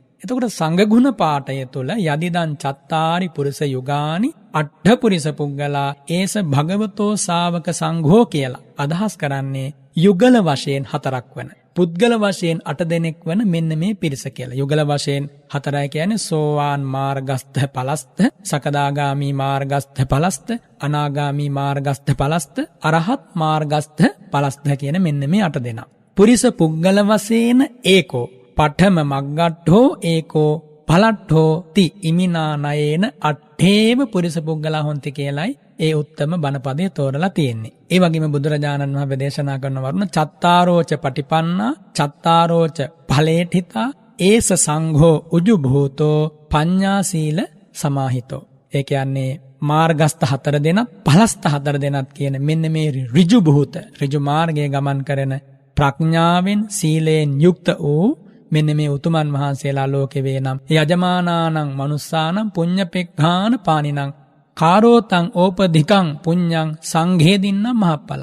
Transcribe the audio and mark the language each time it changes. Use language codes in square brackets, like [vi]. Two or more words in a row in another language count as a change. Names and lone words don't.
[si] එතකොට සංඝගුණ පාඨය තුළ [pi] යදිදන් චත්තාරි පුරිස යුගානි අට්ඨ පුරිස පුග්ගලා ඒස භගවතෝ ශාවක සංඝෝ [si] කියලා අදහස් කරන්නේ යුගල වශයෙන් 4ක් වන පුද්ගල වශයෙන් 8 දෙනෙක් වන මෙන්න මේ පිරිස කියලා. යුගල වශයෙන් 4යි කියන්නේ සෝවාන් මාර්ගස්ත පලස්ත, සකදාගාමි මාර්ගස්ත පලස්ත, අනාගාමි මාර්ගස්ත පලස්ත, අරහත් මාර්ගස්ත පලස්ත කියන මෙන්න මේ 8 දෙනා. [pi] පුරිස පුද්ගල වශයෙන් ඒකෝ පඨම මග්ගට්ඨෝ ඒකෝ පලට්ඨෝ ති ඉමිනා නයේන අට්ඨේව පුරිස පුද්ගලා හොන්ති [si] කියලයි ඒ උත්තම බණපදයේ තෝරලා තියෙන්නේ. ඒ වගේම බුදුරජාණන් වහන්සේ දේශනා කරන වරුණ [pi] චත්තාරෝච පටිපන්නා චත්තාරෝච ඵලේඨිතා ඒස සංඝෝ උජු භූතෝ පඤ්ඤා සීල සමාහිතෝ. [si] ඒ කියන්නේ මාර්ගස්ත 4 දෙනත් පලස්ත 4 දෙනත් කියන මෙන්න මේ ඍජු භූත ඍජු මාර්ගයේ ගමන් කරන ප්‍රඥාවෙන් සීලයෙන් යුක්ත වූ මෙන්න මේ උතුමන් වහන්සේලා ලෝකේ [pi] වේනම් යජමානානං මනුස්සානං පුඤ්ඤපෙක්ඛාන පානිනං කාරෝතං ඕපධිකං පුඤ්ඤං සංඝේදින්නම් මහප්පලං.